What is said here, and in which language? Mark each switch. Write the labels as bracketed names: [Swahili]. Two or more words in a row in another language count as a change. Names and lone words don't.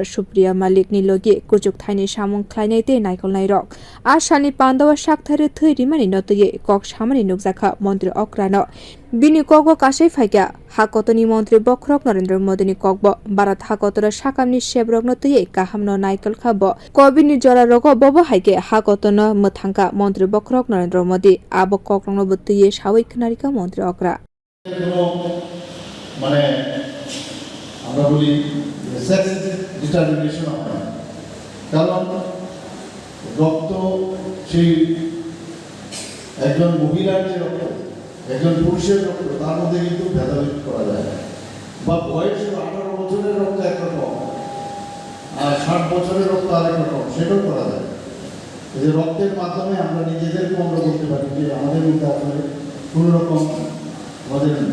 [Kok Borok] Supriya Malik Nilogi Kujuk Thaini Shamung Klainete Naikolai Rock Ashani Panda Shakthari Thirimani Notoye Kok Shamani Nukzaka Montri okra no Bini Kogo Kashe Faika Hakotoni Montri Bokrok Narendra Modini Kokbo Barat Hakotora Shakamni Shebrok Notoye Kahamno Naikol Khabo Kobini Jora Rogo Bobo Haike Hakotono Mutanka Montri Bokrok Narendra Modi Abo Kokrono Butuye Shawik Narika Montri okra [Bangla] আমরা বলি [English] sex determination [Bangla] হয় না কারণ রক্ত সেই একজন মহিলার যে রক্ত একজন পুরুষের রক্ত তার মধ্যে কিন্তু ভেদাভেদ করা যায় না বা বয়স 18 বছরের রক্ত একরকম আর 60 বছরের রক্ত আরেক রকম সেটাও করা যায় এই যে রক্তের মাধ্যমে আমরা নিজেদেরকে আমরা বলতে পারি যে আমাদের মধ্যে আসলে কোনো রকম আমাদের